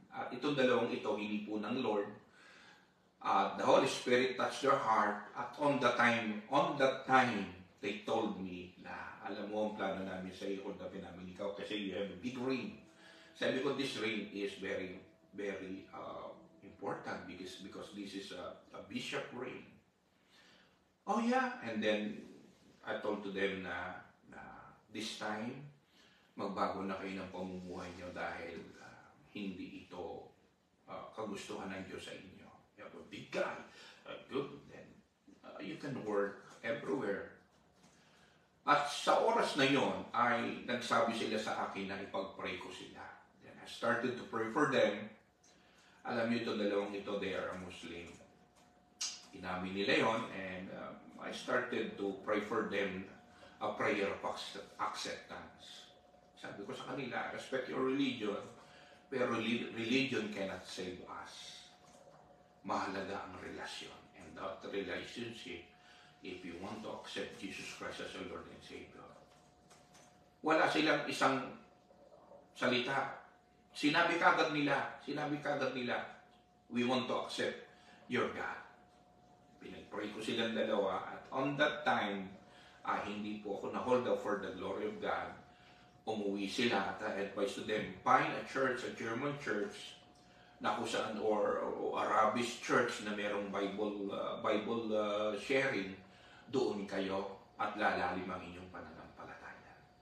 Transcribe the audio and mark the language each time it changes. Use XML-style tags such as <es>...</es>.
<tl>At itong dalawang ito, hindi po ng Lord.</tl> <en>The Holy Spirit touched their heart. At on that time, they told me</en> <tl>na, alam mo ang plano namin sa iyo, hold upin namin ikaw kasi</tl> <en>you have a big ring.</en> <tl>Sabi ko,</tl> <en>this ring is very, very important because this is a bishop ring. Oh yeah, and then I told to them</en> <tl>na this time, magbago na kayo ng pamumuhay nyo dahil hindi ito kagustuhan ng Diyos sa inyo.</tl> <en>You have a big guy, good, then you can work everywhere.</en> <tl>At sa oras na yon ay nagsabi sila sa akin na ipag-pray ko sila.</tl> <en>Then I started to pray for them.</en> <tl>Alam niyo ito, dalawang ito,</tl> <en>they are a Muslim.</en> <tl>Inamin nila yon,</tl> <en>and I started to pray for them a prayer of acceptance.</en> <tl>Sabi ko sa kanila,</tl> <en>respect your religion, pero religion cannot save us.</en> <tl>Mahalaga ang relasyon.</tl> <en>And that relationship, if you want to accept Jesus Christ as your Lord and Savior.</en> <tl>Wala silang isang salita. Sinabi kagad nila,</tl> <en>we want to accept your God.</en> <tl>Pinag-pray ko silang dalawa, at</tl> <en>on that time,</en> <tl>hindi po ako na-hold up</tl> <en>for the glory of God.</en> <tl>Umuwi sila at</tl> <en>I advise to them, find a church, a German church,</en> <tl>na kung saan, or Arabic church na merong Bible sharing, doon kayo at lalalim ang inyong pananampalataya.</tl>